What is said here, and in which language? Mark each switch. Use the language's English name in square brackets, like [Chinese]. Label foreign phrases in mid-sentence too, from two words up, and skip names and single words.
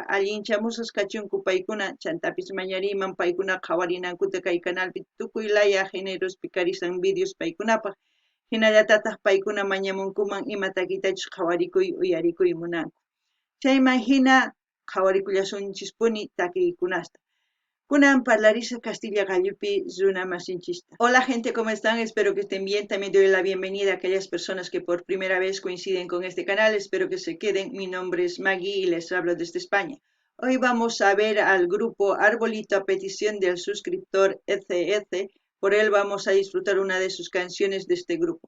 [Quechua] Allinchamusqachunku paykuna chantapis mañariman paykuna qhawarinankuta kay canalpi tukuy laya génerospi karisan vídeos paykunapaq hinallatataq paykuna mañamunkuman ima takitachus qhawarikuy uyarikuy munanku chayman hina qhawarikullasunchispuni takiykunasta kunan parlarisa Castilla Gallupi runa masinchista. [Spanish] Hola gente, ¿cómo están? Espero que estén bien. También doy la bienvenida a aquellas personas que por primera vez coinciden con este canal. Espero que se queden. Mi nombre es Maggie y les hablo desde España. Hoy vamos a ver al grupo Arbolito a petición del suscriptor ECE. Por él vamos a disfrutar una de sus canciones de este grupo.